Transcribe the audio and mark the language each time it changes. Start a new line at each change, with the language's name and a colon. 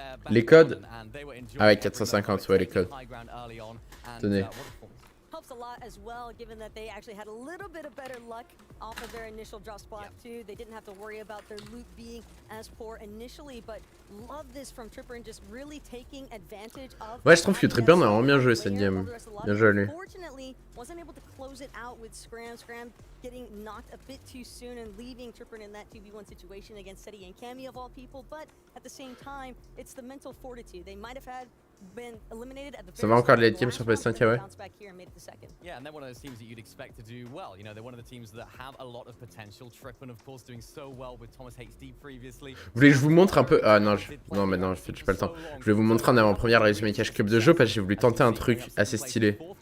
French: Les codes. Ah ouais, 450, ouais, les codes. Tenez.
English: A lot as well, given that they actually had a little bit of better luck off of their initial drop spot too. They didn't have to worry about their loot being as poor initially, but love this from Tripper and just really taking advantage of.
French: Ouais, je trouve que Tripper a vraiment bien joué cette game. Bien joué lui.
English: Fortunately, wasn't able to close it out with Scram getting knocked a bit too soon and leaving Tripper in that 2v1 situation against Seti and Cammy of all people, but at the same time, it's the mental fortitude. They might have had
French: ça va encore de late game sur PS5, ouais.
English: Yeah, and they're one of those teams that you'd expect to do well. You know, they're one of the teams that have a lot of potential. Trippin, of course, doing so well with Thomas HD previously.
French: Vous voulez que je vous montre un peu? Ah non, non, mais non, j'ai pas le temps. Je vais vous montrer en avant-première le résumé cash club de jeu parce que j'ai voulu tenter un truc assez stylé.